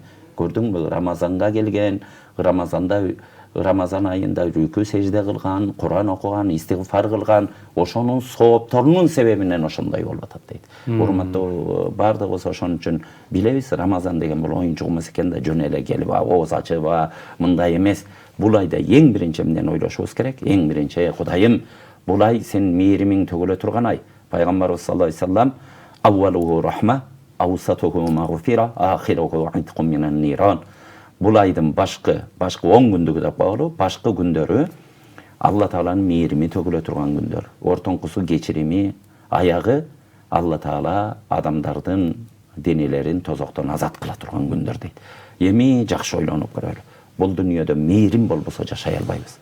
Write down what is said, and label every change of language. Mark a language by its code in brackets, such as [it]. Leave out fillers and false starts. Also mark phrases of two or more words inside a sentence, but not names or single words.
[ky] Көрдүңбү, Рамазанга келген, Рамазан айында рүкү сежде кылган, Куран окуган, истигфар кылган, ошонун соопторунун себебинен ошондой болуп атат дейт. Урматтуу бардыгыбыз ошон үчүн билебиз, Рамазан деген бул оюнчук эмес экен да, жөн эле келип ооз ачып мындай эмес. Бул айда эң биринчи эмнени ойлошубуз керек? Эң биринчи, Кудайым, бул ай сен мээримиң төгүлө турган ай. [ar] Пайгамбарыбыз صلى الله عليه وسلم أوله رحمة وأوسطه مغفرة وآخره عتق من النار. [ky] Бул айдын башкы 10 күндүгү деп коелу, башкы күндөрү Алла Тааланын мээрими төгүлө турган күндөр. Ортоңкусу кечирими, аягы Алла Таала адамдардын денелерин тозоктон азат кыла турган күндөр дейт. Эми жакшы ойлонуп көрөлү. Бул дүйнөдө мээрим болбосо жашай албайбыз.